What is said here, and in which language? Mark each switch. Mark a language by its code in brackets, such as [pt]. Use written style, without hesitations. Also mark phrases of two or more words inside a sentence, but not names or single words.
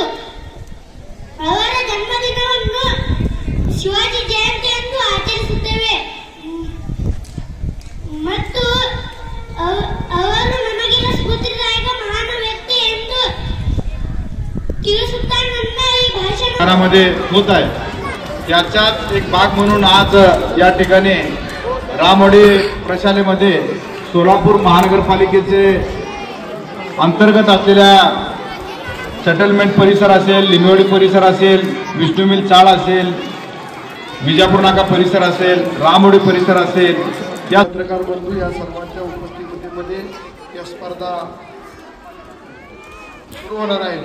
[kn] ಅವರ ಜನ್ಮದಿನವನ್ನು ಶಿವಾಜಿ ಜಯಂತಿ ಎಂದು ಆಚರಿಸುತ್ತೇವೆ ಮತ್ತು ಅವರು ನಮಗೆಲ್ಲ ಸ್ಫೂರ್ತಿದಾಯಕ ಮಹಾನ್ ವ್ಯಕ್ತಿ ಎಂದು ತಿಳಿಸುತ್ತಾ ನನ್ನ ಈ ಭಾಷಣमध्ये [mr] होत आहे त्याच्यात एक भाग म्हणून आज या ठिकाणी रामवाडी प्रशालेमध्ये सोलापूर महानगरपालिकेचे अंतर्गत असलेल्या सेटलमेंट परिसर असेल, लिंबेवाडी परिसर असेल, विष्णू मिल चाळ असेल, विजापूर नाका परिसर असेल, रामवाडी परिसर असेल, या पत्रकार बंधू या सर्वांच्या उपस्थितीमध्ये या स्पर्धा सुरू होणार आहे।